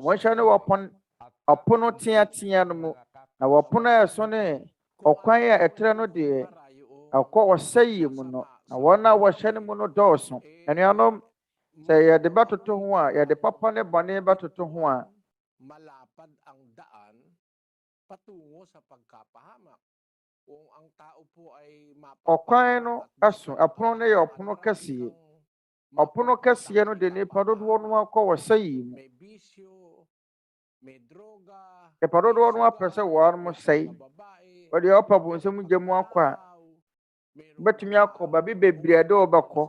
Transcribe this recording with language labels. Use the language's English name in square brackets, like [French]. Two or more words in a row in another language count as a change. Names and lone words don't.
[Akan] Wɔnhyɛ ne ɔpono teatea no mu, na wɔpono a ɛso ne ɔkwan a ɛtrɛ no deɛ ɛkɔ ɔsɛeɛ mu no, na wɔn a wɔhyɛ no mu no dɔɔso. Anuanom, sɛ yɛde bɛtoto ho a, yɛde papa ne bɔne bɛtoto ho a, [Filipino] malapad ang daan patungo sa pagkapahamak. Kung ang tao po ay [Akan] ɔkwan no ɛso, ɛpono no yɛ ɔpono kɛseɛ. Ɔpono kɛseɛ no de nnipa dodoɔ no akɔ ɔsɛeɛ mu. Nnipa dodoɔ no apɛ sɛ wɔn sɛe. Wɔde ɔpa bonsam gya mu akɔ a, wobɛtumi akɔ baabi bebree a ɛde wɔbɛkɔ.